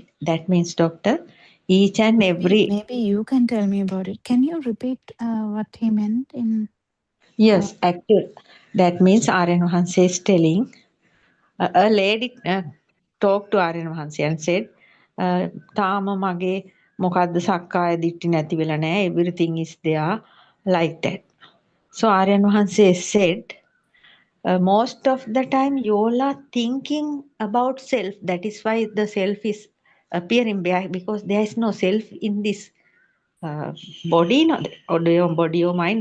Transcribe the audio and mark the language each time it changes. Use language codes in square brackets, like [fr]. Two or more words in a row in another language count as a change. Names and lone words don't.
[en] That means, doctor, each and every Maybe you can tell me about it. Can you repeat what he meant in? yes, actually, that means Aryan Mahansa is telling. A lady talked to Aryan Mahansa and said, [si] "තාම මගේ මොකද්ද [pi] sakkaya ditti [si] නැති වෙලා නැහැ. [en] Everything is there like that." So Aryan Mahansa said, most of the time you all are thinking about self. That is why the self is appearing because there is no self in this body, or your body or mind.